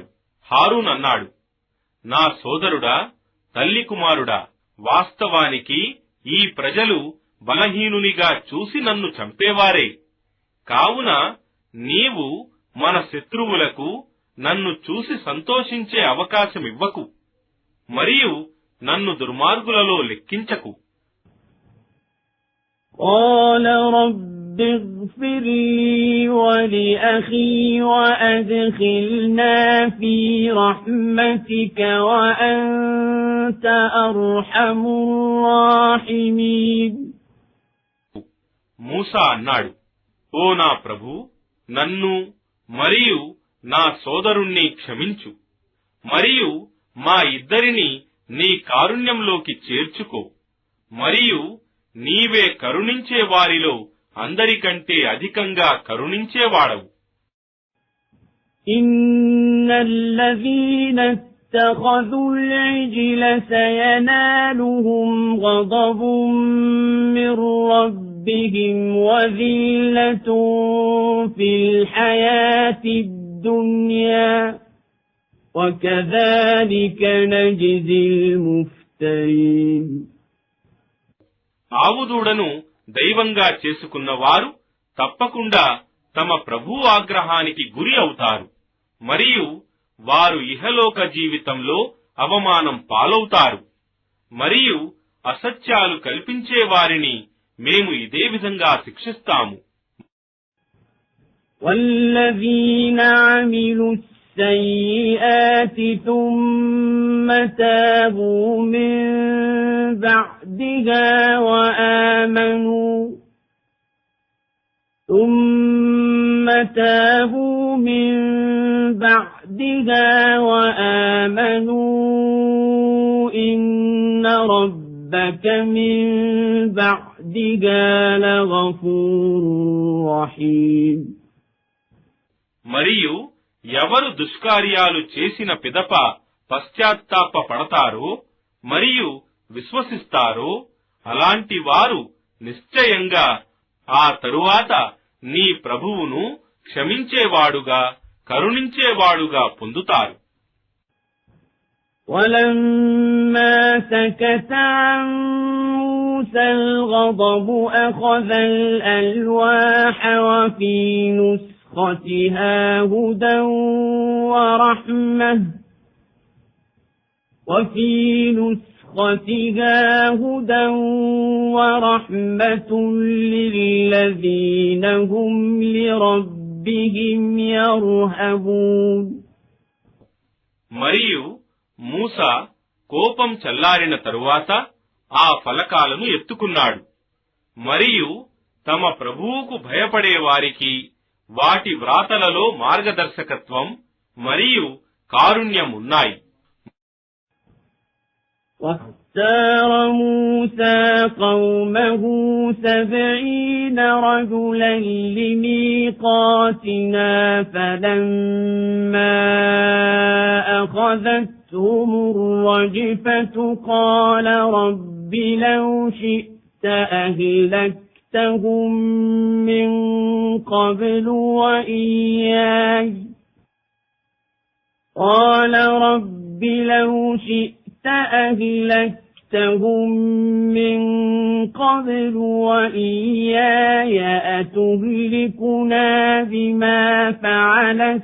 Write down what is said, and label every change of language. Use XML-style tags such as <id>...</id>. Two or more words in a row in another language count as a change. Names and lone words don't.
<te>హారూన్ అన్నాడు, నా సోదరుడా, తల్లి కుమారుడా, వాస్తవానికి ఈ ప్రజలు బలహీనునిగా చూసి నన్ను చంపేవారే. కావున నీవు మన శత్రువులకు నన్ను చూసి సంతోషించే అవకాశమివ్వకు, మరియు నన్ను దుర్మార్గులలో లెక్కించకు.</te> <ar>قال رب اغفر لي ولأخي وأدخلنا في رحمتك وأنت أرحم الراحمين.</ar> <te>మూసా అన్నాడు, ఓ నా ప్రభు, నన్ను మరియు నా సోదరుణ్ణి క్షమించు, మరియు మా ఇద్దరిని నీ కారుణ్యంలోకి చేర్చుకో, మరియు నీవే కరుణించే వారిలో అందరికంటే అధికంగా కరుణించేవాడవు.</te> <ar>إن الذين اتخذوا العجل سينالهم غضب من ربهم وذلة في الحياة الدنيا وكذلك نجزي المفترين.</ar> <te>ఆవుదూడను దైవంగా చేసుకున్న వారు తప్పకుండా తమ ప్రభువు ఆగ్రహానికి గురి అవుతారు, మరియు వారు ఇహలోక జీవితంలో అవమానం పాలవుతారు. మరియు అసత్యాలు కల్పించే వారిని మేము ఇదే విధంగా శిక్షిస్తాము.</te> <ar>والذين عملوا السيئات ثم تابوا من بعدها وآمنوا إن ربك من بعدها لغفور رحيم.</ar> <te>మరియు ఎవరు దుష్కార్యాలు చేసిన పిదప పశ్చాత్తాప పడతారో మరియు విశ్వసిస్తారో అలాంటి వారు నిశ్చయంగా ఆ తరువాత నీ ప్రభువును క్షమించేవాడుగా కరుణించేవాడుగా పొందుతారు.</te> <ar>ولما سكت عن موسى الغضب أخذ الألواح وفي نسخته نسختها هدى ورحمة وفي نسختها هدى ورحمة للذين هم لربهم يرهبون.</ar> <te>మరియు మూసా కోపం చల్లారిన తరువాత ఆ ఫలకాలను ఎత్తుకున్నాడు. మరియు తమ ప్రభువుకు భయపడే వారికి వాటి వ్రాతలలో మార్గదర్శకత్వం మరియు కారుణ్యం ఉన్నాయి.</te> <ar>واختار موسى قومه 70 رجلا لميقاتنا فلما أخذتهم الرجفة قال رب لو شئت أهلكتهم من قبل وإياي قال رب لو شئت أهلكتهم من قبل وإياي أتهلكنا بما فعل</ar>